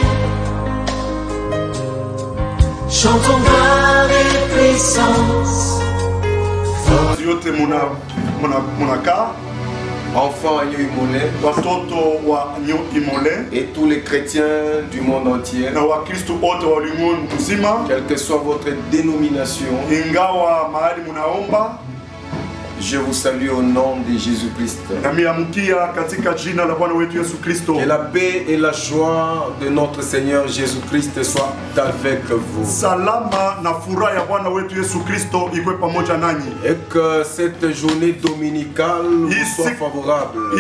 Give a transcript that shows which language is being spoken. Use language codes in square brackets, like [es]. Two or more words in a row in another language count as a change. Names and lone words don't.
[fr] Chantons gloire et puissance. Yote monaka. Enfants à Imolé [sw] Watoto wa Imolé [fr] et tous les chrétiens du monde entier, [sw] na Wakristo wote wa ulimwengu mzima, [fr] quelle que soit votre dénomination, [sw] ingawa mahali munaomba, [fr] je vous salue au nom de Jésus-Christ. Que la paix et la joie de notre Seigneur Jésus-Christ soient avec vous. Et que cette journée dominicale vous soit favorable.